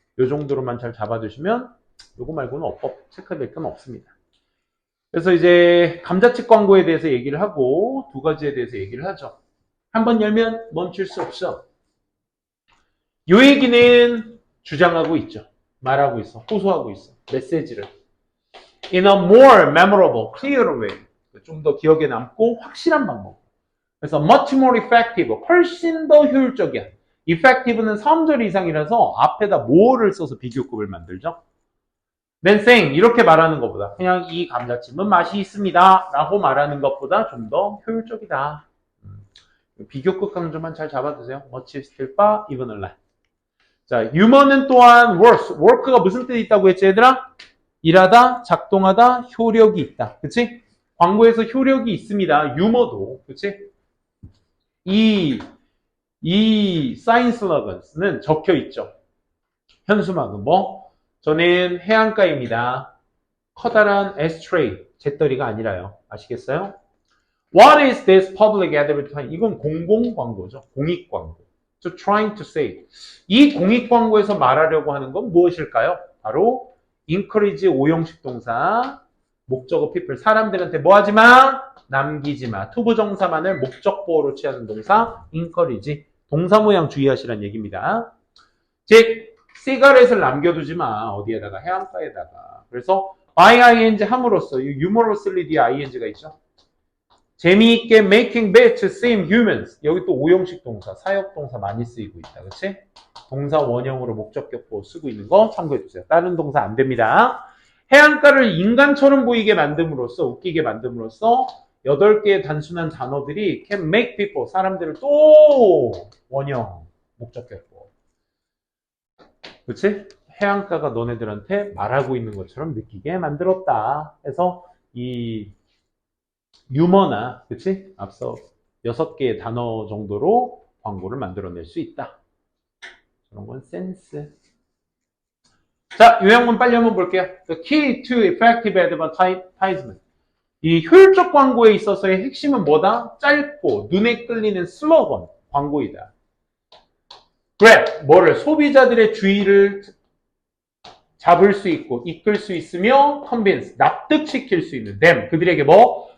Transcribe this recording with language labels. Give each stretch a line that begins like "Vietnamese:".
Korean: 요 정도로만 잘 잡아두시면 요거 말고는 체크될 건 없습니다. 그래서 이제 감자칩 광고에 대해서 얘기를 하고 두 가지에 대해서 얘기를 하죠. 한번 열면 멈출 수 없어. 요 얘기는 주장하고 있죠. 말하고 있어. 호소하고 있어. 메시지를.
English: In a more memorable, clear way.
Korean: 좀 더 기억에 남고 확실한 방법. 그래서
English: much more effective,
Korean: 훨씬 더 효율적이야. effective는 3절 이상이라서 앞에다 more를 써서 비교급을 만들죠.
English: than saying,
Korean: 이렇게 말하는 것보다 그냥 이 감자칩은 맛이 있습니다 라고 말하는 것보다 좀 더 효율적이다. 비교급 강조만 잘 잡아두세요.
English: much still far, even a lot.
Korean: 자, 유머는 또한 work가 무슨 뜻이 있다고 했지 얘들아? 일하다, 작동하다, 효력이 있다. 그치? 광고에서 효력이 있습니다. 유머도. 그치? 이 사인 슬러건은 적혀 있죠. 현수막은 뭐? 저는 해안가입니다. 커다란 에스트레이, 재떨이가 아니라요. 아시겠어요?
English: What is this public advertising?
Korean: 이건 공공 광고죠. 공익 광고.
English: So trying to say.
Korean: 이 공익 광고에서 말하려고 하는 건 무엇일까요? 바로 encourage 오형식 동사, 목적어 people. 사람들한테 뭐 하지 마? 남기지 마. 투부정사만을 목적보호로 취하는 동사 encourage. 동사 모양 주의하시라는 얘기입니다. 즉 시가렛을 남겨두지 마. 어디에다가? 해안가에다가. 그래서 by ing 함으로써 humorously 뒤에 ing가 있죠. 재미있게
English: making bets seem humans.
Korean: 여기 또 오형식 동사, 사역 동사 많이 쓰이고 있다. 그치? 동사 원형으로 목적격보 쓰고 있는 거 참고해주세요. 다른 동사 안 됩니다. 해안가를 인간처럼 보이게 만듦으로써, 웃기게 만듦으로써 8개의 단순한 단어들이
English: can make people,
Korean: 사람들을 또 원형, 목적격보. 그치? 해안가가 너네들한테 말하고 있는 것처럼 느끼게 만들었다. 해서 이 유머나, 그치? 앞서 6개의 단어 정도로 광고를 만들어낼 수 있다. 그런 건 센스. 자, 요약문 빨리 한번 볼게요.
English: The key to effective advertisement.
Korean: 이 효율적 광고에 있어서의 핵심은 뭐다? 짧고 눈에 끌리는 슬로건, 광고이다. grab, 뭐를? 소비자들의 주의를 잡을 수 있고 이끌 수 있으며 convince, 납득시킬 수 있는 them, 그들에게 뭐?